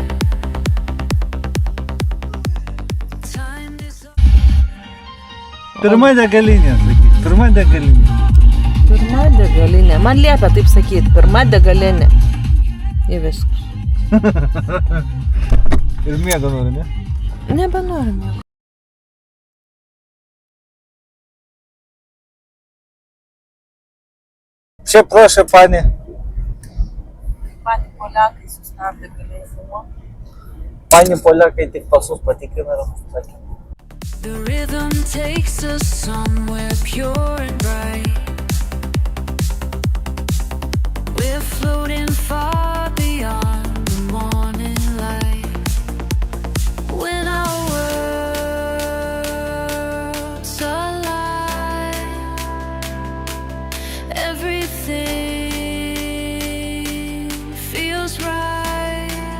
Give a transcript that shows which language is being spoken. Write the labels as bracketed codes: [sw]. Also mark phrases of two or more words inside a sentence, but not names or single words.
[en] Time is [lt] Pirma degalinė, sakyk. Pirma degalinė. Pirma degalinė. Man liepia taip sakyti. Pirma degalinė. Ir viskas. Ir miego nori, ne? Nebenoriu miego. Čia [pl] proszę panie. [lt] Patį poliakai sustabdė, galėjai filmuoti. Pani poliakai tik pasus patikrina ir sakė. [en] the rhythm takes us somewhere pure and bright. We're floating far beyond the morning light. When our worlds align, everything feels right.